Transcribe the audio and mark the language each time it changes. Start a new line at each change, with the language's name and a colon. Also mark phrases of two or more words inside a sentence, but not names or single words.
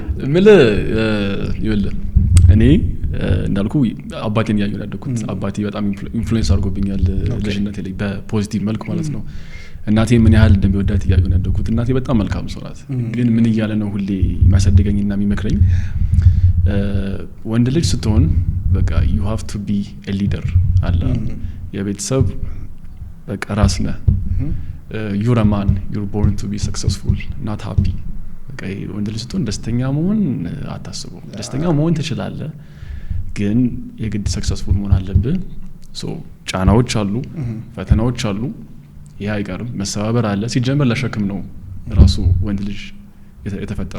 Amharic: ይኸውልህ እኔ እንዳልኩ አባቴን ያየው ያደኩት አባቴ በጣም ኢንፍሉዌንስ አድርጎብኛል ልጅነቴ ላይ በፖዚቲቭ መልኩ ማለት ነው እናቴ ምን ያህል እንደሚወዳት ያየው ያደኩት እናቴ በጣም መልካም ሰው ናት ግን ምን ይያለ ነው ሁሌ ማሰደገኝና የሚመክረኝ ወንድ ልጅ ስትሆን በቃ
English: you have to be a leader
Amharic: አላ የቤተሰብ በቃ ራስ ነህ
English: you're a man you're born to be successful not happy
Amharic: በቃ ወንድ ልጅ ስትሆን ደስተኛ መሆን አታስበው ደስተኛ መሆን ትችላለህ ግን የግድ ሰክሰስፉል መሆን አለብህ ሶ ጫናዎች አሉ ፈተናዎች አሉ ያ አይቀርም መሰባበር አለ ሲጀመር ለሸክም ነው ራሱ ወንድ ልጅ የተፈጠረው